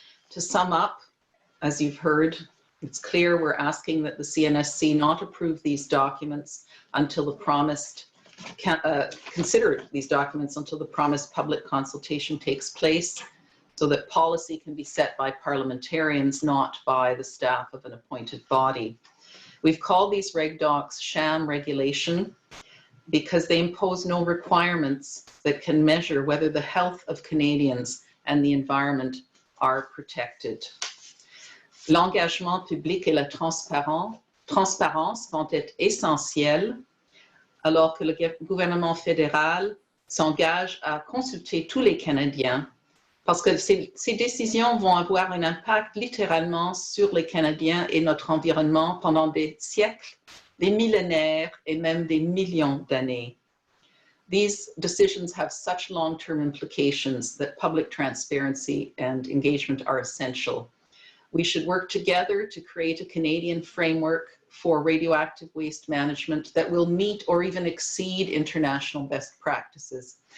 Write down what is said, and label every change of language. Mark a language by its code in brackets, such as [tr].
[en] To sum up, as you've heard, it's clear we're asking that the CNSC not approve these documents until the promised, consider these documents until the promised public consultation takes place, so that policy can be set by parliamentarians, not by the staff of an appointed body. We've called these REGDOCs sham regulation because they impose no requirements that can measure whether the health of Canadians and the environment are protected. [fr] L'engagement public et la transparence vont être essentiels alors que le gouvernement fédéral s'engage à consulter tous les Canadiens, parce que ces décisions vont avoir un impact littéralement sur les Canadiens et notre environnement pendant des siècles, des millénaires et même des millions d'années. [en] These decisions have such long-term implications that public transparency and engagement are essential. We should work together to create a Canadian framework for radioactive waste management that will meet or even exceed international best practices.